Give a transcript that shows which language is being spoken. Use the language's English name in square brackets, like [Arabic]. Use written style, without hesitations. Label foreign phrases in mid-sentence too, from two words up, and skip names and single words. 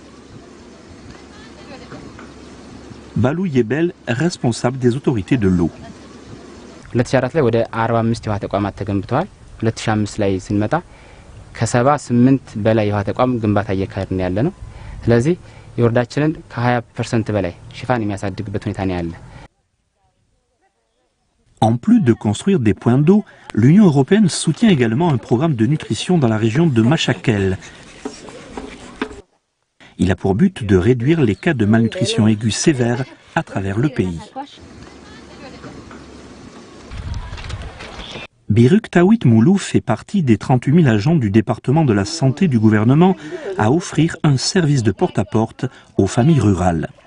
[French] Balou Yebel, responsable des autorités de l'eau. [Amharic] 2004 ላይ ወደ 45 የውሃ ተቋማት ተገንብተዋል 2005 ላይ ስንመጣ ከ78 በላይ የውሃ ተቋም ግንባታ እየካሄድን ያለ ነው ስለዚህ የወረዳችንን ከ20% በላይ ሽፋን የሚያሳድግበት ሁኔታ ነው ያለ [French] En plus de construire des points d'eau, l'Union européenne soutient également un programme de nutrition dans la région de Mashkel. Il a pour but de réduire les cas de malnutrition aiguë sévère à travers le pays. Biruk Tawit Moulou fait partie des 38 000 agents du département de la santé du gouvernement à offrir un service de porte-à-porte aux familles rurales.